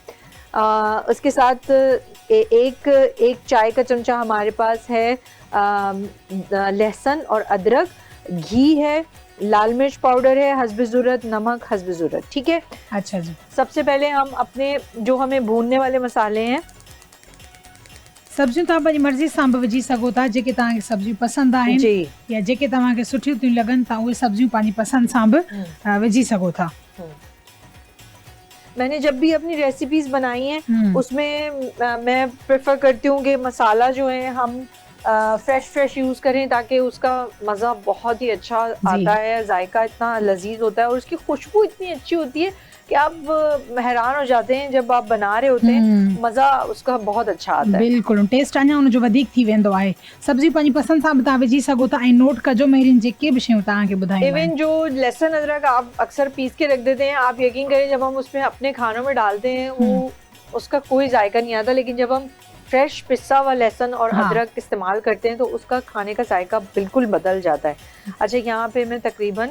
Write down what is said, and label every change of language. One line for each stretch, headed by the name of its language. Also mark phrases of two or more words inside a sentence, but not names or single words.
Hindi: उसके साथ एक चाय का चमचा हमारे पास है लहसुन और अदरक, घी है, लाल मिर्च पाउडर है हस्बे ज़रूरत, नमक हस्बे ज़रूरत। ठीक है। अच्छा जी, सबसे सबसे पहले हम अपने जो हमें भूनने वाले मसाले हैं,
Sindhi: सब्जियूं तव्हां पंहिंजी मर्ज़ी सां बि विझी सघो था, जेके तव्हांखे सब्जियूं पसंदि आहिनि जी, या जेके तव्हांखे सुठियूं थियूं लॻनि था उहे सब्जियूं पंहिंजी पसंदि सां बि विझी सघो था।
Hindi: मैंने जब भी अपनी रेसिपीज बनाई हैं उसमें मैं प्रेफर करती हूँ कि मसाला जो है हम फ्रेश यूज़ करें, ताकि उसका मज़ा बहुत ही अच्छा आता है, जायका इतना लजीज होता है और उसकी खुशबू इतनी अच्छी होती है कि आप हैरान हो जाते हैं जब आप बना रहे होते हैं, मज़ा उसका बहुत अच्छा आता है।
Sindhi: बिल्कुलु, टेस्ट अञा हुनजो वधीक थी वेंदो आहे। सब्जी पंहिंजी पसंदि सां बि तव्हां विझी सघो था। ऐं नोट कजो महरीन, जेके बि शयूं तव्हांखे ॿुधायूं
Hindi: इवन जो लहसुन अदरक आप अक्सर पीस के रख देते हैं, आप यकीन करें जब हम उसमें अपने खानों में डालते हैं वो उसका कोई जायका नहीं आता, लेकिन जब हम फ्रेश पिसा हुआ लहसुन और अदरक इस्तेमाल करते हैं तो उसका खाने का जायका बिल्कुल बदल जाता है। अच्छा, यहाँ पे मैं तकरीबन